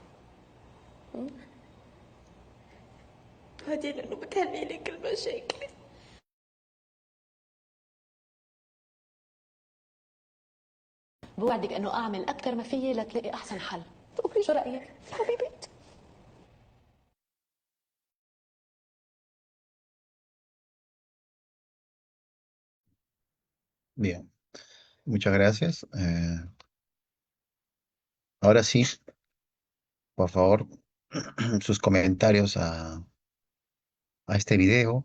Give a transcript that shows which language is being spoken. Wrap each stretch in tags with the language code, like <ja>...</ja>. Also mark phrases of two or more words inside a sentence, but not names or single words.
<ar>هادي لأنه بتهني لي كل مشاكلي. بوعدك إنه أعمل أكثر ما فيي لتلاقي أحسن حل. شو رأيك حبيبي؟</ar> <es>Bien, muchas gracias. Ahora sí, por favor, sus comentarios a este video.</es>